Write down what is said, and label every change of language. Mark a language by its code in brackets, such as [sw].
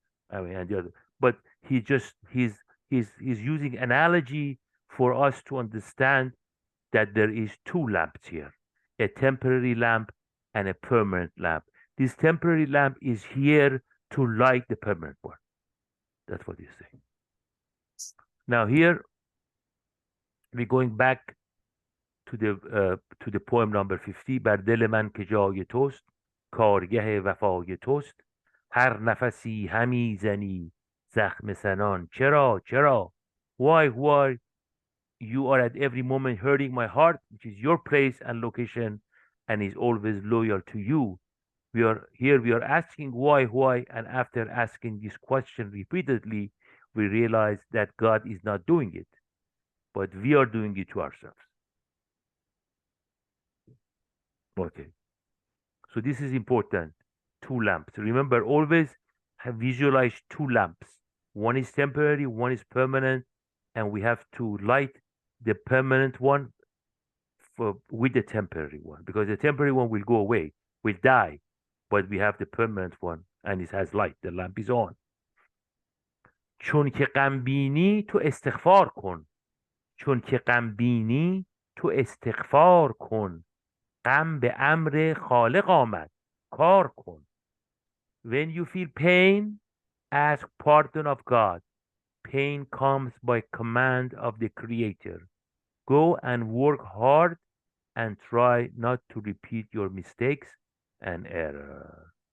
[en] I mean, and the other, but he's using analogy for us to understand that there is two lamps here, a temporary lamp and a permanent lamp. This temporary lamp is here to light the permanent one. That's what he's saying. Now here we're going back to the poem number 50. [fa] بر دل من که جای توست، کارگه وفای توست، هر نفسی همی زنی زخم سنان. چرا [en] why you are at every moment hurting my heart, which is your place and location, and is always loyal to you. We are asking why, and after asking this question repeatedly, we realize that God is not doing it, but we are doing it to ourselves. Okay. So this is important. Two lamps. Remember, always visualize two lamps. One is temporary, one is permanent, and we have to light the permanent one with the temporary one, because the temporary one will go away, will die, but we have the permanent one, and it has light. The lamp is on. [fa] چون که غم بینی تو استغفار کن. چون که غم بینی تو استغفار کن. غم به امر خالق آمد. کار کن. [en] When you feel pain, ask pardon of God. Pain comes by command of the Creator. Go and work hard and try not to repeat your mistakes and error.